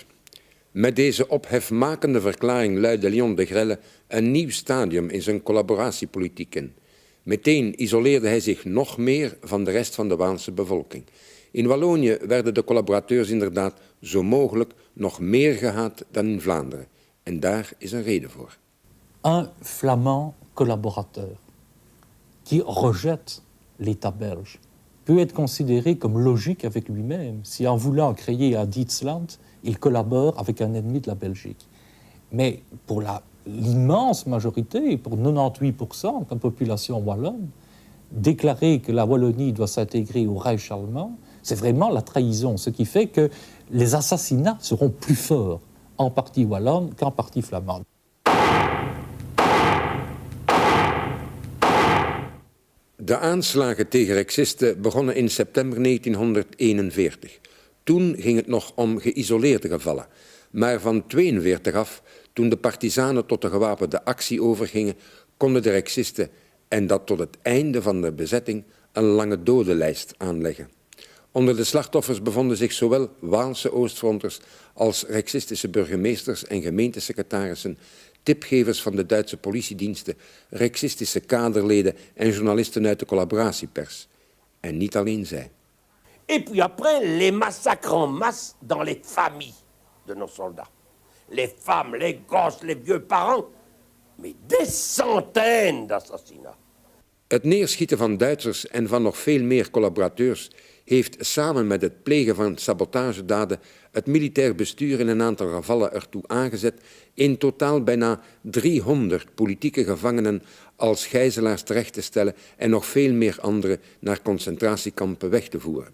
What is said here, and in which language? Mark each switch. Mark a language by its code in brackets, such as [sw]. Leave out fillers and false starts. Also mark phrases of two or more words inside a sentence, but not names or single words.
[nl] Met deze ophefmakende verklaring luidde Léon de Grelle een nieuw stadium in zijn collaboratiepolitiek in. Meteen isoleerde hij zich nog meer van de rest van de Waalse bevolking. In Wallonië werden de collaborateurs inderdaad zo mogelijk nog meer gehaat dan in Vlaanderen. En daar is een reden voor. [fr] Un flamand collaborateur qui rejette l'État belge peut être considéré comme logique avec lui-même si en voulant créer un Dietsland, il collabore avec un ennemi de la Belgique. Mais pour l'immense majorité, pour 98% de la population wallonne, déclarer que la Wallonie doit s'intégrer au Reich allemand, c'est vraiment la trahison, ce qui fait que les assassinats seront plus forts en partie wallonne qu'en partie flamande. [nl] De aanslagen tegen Rexisten begonnen in september 1941. Toen ging het nog om geïsoleerde gevallen. Maar van 1942 af, toen de partisanen tot de gewapende actie overgingen, konden de Rexisten, en dat tot het einde van de bezetting, een lange dodenlijst aanleggen. Onder de slachtoffers bevonden zich zowel Waalse Oostfronters als Rexistische burgemeesters en gemeentesecretarissen, tipgevers van de Duitse politiediensten, Rexistische kaderleden en journalisten uit de collaboratiepers. En niet alleen zij. [fr] Et puis après, les massacres en masse dans les familles de nos soldats. Les femmes, les gosses, les vieux parents. Mais des centaines d'assassinats. [nl] Het neerschieten van Duitsers en van nog veel meer collaborateurs heeft samen met het plegen van sabotagedaden het militair bestuur in een aantal gevallen ertoe aangezet in totaal bijna 300 politieke gevangenen als gijzelaars terecht te stellen en nog veel meer anderen naar concentratiekampen weg te voeren.